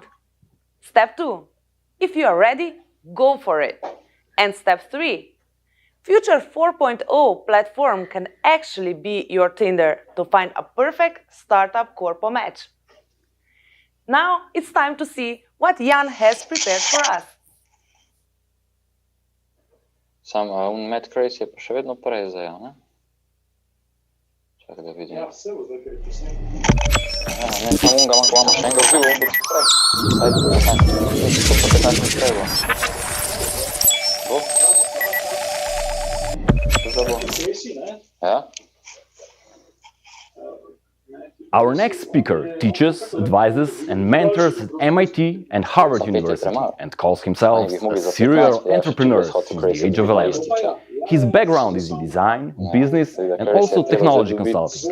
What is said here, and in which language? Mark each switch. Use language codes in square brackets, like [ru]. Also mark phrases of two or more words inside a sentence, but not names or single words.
[en] Step 2, if you are ready, go for it. And step 3, Future 4.0 platform can actually be your Tinder to find a perfect startup corpo match. Now it's time to see what Jan has prepared for us. [sl] Samo un Matt Crazy je pa še vedno prezejo, ne? Čakaj da vidim. Ja, vse bo zdaj, ker je posnetek. Ja, ne, samo unga imamo še enega v živo, on bo še prej. Ajde, to pa 15 minut treba. Bo? To za bo? Ja? [en] Our next speaker teaches, advises, and mentors at MIT and Harvard University and calls himself a serial entrepreneur since the age of 11. His background is in design, business, and also technology consulting.